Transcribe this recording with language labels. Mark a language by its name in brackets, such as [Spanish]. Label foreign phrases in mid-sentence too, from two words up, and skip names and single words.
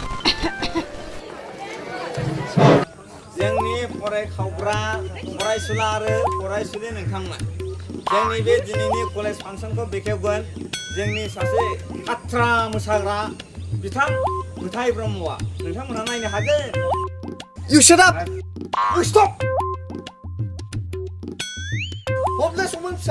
[Bodo] जोंनि फरायखावग्रा फरायसुला आरो फरायसुलि नोंथांमोन जोंनि बे दिनैनि कलेज फांसनखौ बेखेवगोन जोंनि सासे खाथ्रा मोसाग्रा बिथां गुथाय ब्रह्मआ नोंथांमोनहा नायनो हागोन [English] You shut up. You stop Hopeless woman फिसा